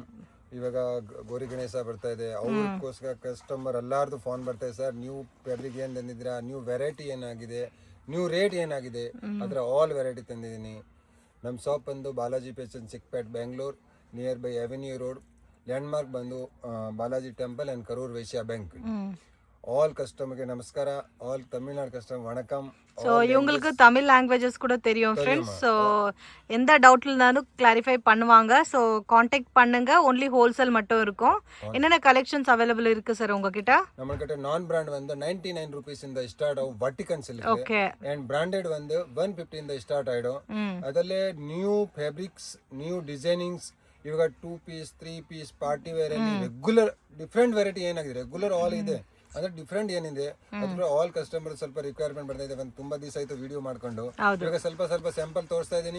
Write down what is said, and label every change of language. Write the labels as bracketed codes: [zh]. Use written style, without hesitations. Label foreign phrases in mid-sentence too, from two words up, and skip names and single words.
[kn] ಇವಾಗ ಗೌರಿ ಗಣೇಶ ಬರ್ತಾ ಇದೆ, ಅವ್ರಿಗೋಸ್ಕರ ಕಸ್ಟಮರ್ ಎಲ್ಲಾರ್ದು ಫೋನ್ ಬರ್ತಾ ಇದೆ, [en] sir new fabric [kn] ಏನ್ ತಂದಿದ್ದೀರಾ, [en] new variety [kn] ಏನಾಗಿದೆ, [en] new rate [kn] ಏನಾಗಿದೆ, ಅದರ [en] all variety [kn] ತಂದಿದ್ದೀನಿ. ನಮ್ಮ ಶಾಪ್ ಬಂದು ಬಾಲಾಜಿ ಫ್ಯಾಷನ್, ಚಿಕ್ಕಪೇಟ್, ಬೆಂಗಳೂರು, [en] near by [kn] ಅವೆನ್ಯೂ ರೋಡ್. ಲ್ಯಾಂಡ್ಮಾರ್ಕ್ ಬಂದು ಬಾಲಾಜಿ ಟೆಂಪಲ್ ಅಂಡ್ ಕರೂರ್ ವೈಶ್ಯ ಬ್ಯಾಂಕ್. [ta] ஆல் கஸ்டமருக்கு நமஸ்கார, ஆல் தமிழ்நாடு கஸ்டமர் வணக்கம். ஸோ இவங்களுக்கு [en] Tamil languages [ta] கூட தெரியும் ஃப்ரெண்ட்ஸ். ஸோ எந்த டவுட்லனாலும் கிளாரிஃபை பண்ணுவாங்க. [en] so contact [ta] பண்ணுங்க. [en] only wholesale [ta] மட்டும் இருக்கும். என்னென்ன [en] collections available [ta] இருக்கு சார் உங்ககிட்ட? நம்மகிட்ட [en] non brand [ta] வந்து 99 ருபீஸ் இந்த ஸ்டார்ட் ஆகும். வட்டிகன் சில்க். ஓகே. [en] and branded [ta] வந்து 150 இந்த ஸ்டார்ட் ஆயிடும். [kn] ಅದಲ್ಲೇ [en] new fabrics, new designings, [kn] ಇವಾಗ [en] 2 piece 3 piece party wear [kn] ಅಲ್ಲಿ [en] regular different variety [kn] ಏನಾಗಿದೆ, [en] regular all [kn] ಇದೆ. ಅಂದ್ರೆ ಡಿಫ್ರೆಂಟ್ ಏನಿದೆ ಅದ್ರ [en] all customer [kn] ಸ್ವಲ್ಪ ರಿಕ್ವೈರ್ಮೆಂಟ್ ಬರ್ತಾ ಇದೆ. ಒಂದು ತುಂಬಾ ದಿವಸ ಆಯ್ತು ವಿಡಿಯೋ ಮಾಡ್ಕೊಂಡು. ಇವಾಗ ಸ್ವಲ್ಪ ಸ್ಯಾಂಪಲ್ ತೋರಿಸ್ತಾ ಇದ್ದೀನಿ.